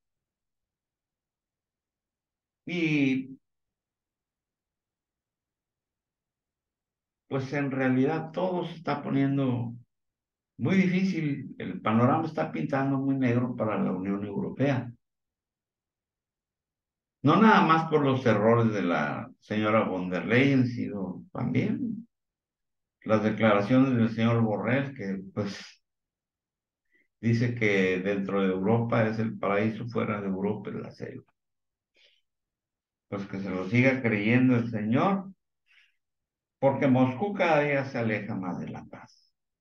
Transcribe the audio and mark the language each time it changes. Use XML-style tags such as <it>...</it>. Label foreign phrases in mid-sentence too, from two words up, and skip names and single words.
<es>Y pues en realidad todo se está poniendo muy difícil. El panorama está pintando muy negro para la Unión Europea. No nada más por los errores de la señora von der Leyen, sino también las declaraciones del señor Borrell, que pues dice que dentro de Europa es el paraíso, fuera de Europa es la selva. Pues que se lo siga creyendo el señor, porque Moscú cada día se aleja más de la paz.</es>